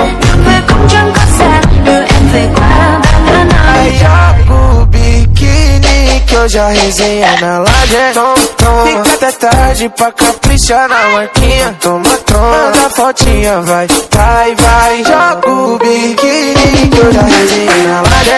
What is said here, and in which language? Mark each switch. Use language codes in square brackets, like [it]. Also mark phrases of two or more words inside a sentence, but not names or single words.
[vi] nhưng về cũng chẳng có xa đưa em về qua bao ngã nơi. [pt] Joga o biquíni que hoje a resenha na laje. Fica até tarde pra caprichar na marquinha. Toma, manda fotinha, vai. Joga o biquíni que hoje a resenha na laje.